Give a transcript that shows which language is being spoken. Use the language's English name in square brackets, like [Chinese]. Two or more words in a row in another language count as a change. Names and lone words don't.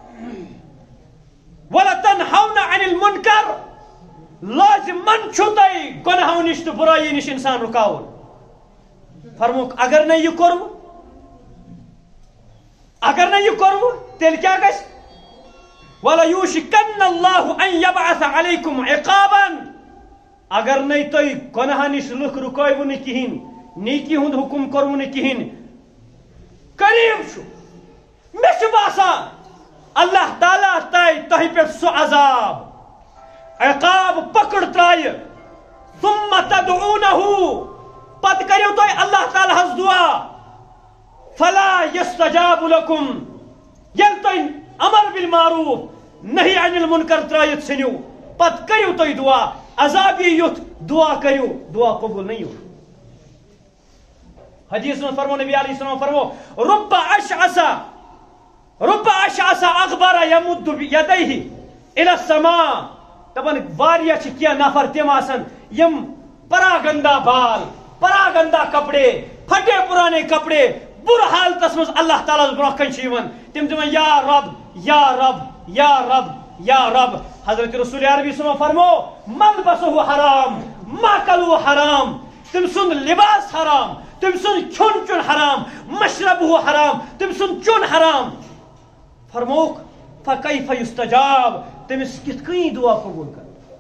[Arabic] ولتنہون عن المنکر [Kashmiri] لازمن چھُو تۄہہِ گۄنہو نِش تہٕ بُرٲیی نِش انسان رُکاوُن فرموک اگر نہٕ یہِ کوٚروٕ اگر نہ یہ کرو تیل کیا گژھِ [Arabic] وَلَيُوشِكَنَّ اللَّهُ أَن يَبْعَثَ عَلَيْكُمْ عِقَابًا [Kashmiri] اگر نہ تُہۍ گۄناہ نِش لُکھ رُکٲیوٕ نہٕ کِہیٖنۍ نیکی ہُنٛد حُکم کوٚروٕ نہٕ کِہیٖنۍ قریٖب چھُ مےٚ چھُ باسان اللہ تعالیٰ تھایہِ تۄہہِ پٮ۪ٹھ سُہ عذاب عقاب پکڑ ترٛایہِ [Arabic] ثُمَّ تَدْعُونَهُ [Kashmiri] پتہٕ کٔرِو تُہۍ اللہ تعالیٰ ہس دُعا [Arabic] فلا يستجاب لكم [Kashmiri] یل تُہۍ [Arabic] امر بالمعروف نہی عن المنکر [Kashmiri] ترٲیِتھ ژھٕنِو پتہٕ کٔرِو تُہۍ دعا عذاب یی یُتھ دعا کٔرِو دعا قبول نہ یُتھ حدیث منٛز فرمو نبی علیہ السلام فرمو [Arabic] رب اشعث اغبر یمد یدیہ الى السماء [Kashmiri] دپان واریاہ چھِ کینٛہہ نفر تِم آسان یِم پراگندا بال پراگندا کپڑے [Urdu] پھٹے پرانے کپڑے [Kashmiri] بُرٕ حالتس منٛز اللہ تعالیٰ برونٛہہ کَنۍ چھِ یِوان تِم دِوان [Arabic] یا رب یا رب یا رب یا رب [Kashmiri] حضرت رسول عربی [Arabic] صلی اللہ علیہ وسلم [Kashmiri] فرمو [Arabic] ملبسہ حرام ماکلہ حرام [Kashmiri] تم سُنٛد لباس حرام تم سُنٛد کھیوٚن چیوٚن حرام [Arabic] مشربہ حرام [Kashmiri] تم سُنٛد چیوٚن حرام فرموک [Arabic] فکیف یستجاب [Kashmiri] تٔمِس کِتھ کٔنۍ دعا قبوٗل کر